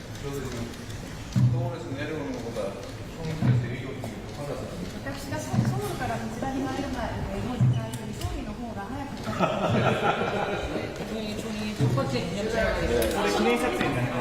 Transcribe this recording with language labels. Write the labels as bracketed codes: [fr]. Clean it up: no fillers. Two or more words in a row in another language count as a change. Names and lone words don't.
[ko] 서울에서 내려오는 것보다 총리실에서 여기 오는 게 더 빨랐습니다. [ja] 私がソウルからこちらに参る前の時間より総理の方が早かったです。 [ko] 총리 첫 번째 기념사였어요. 우리 기념 삭제 있나요?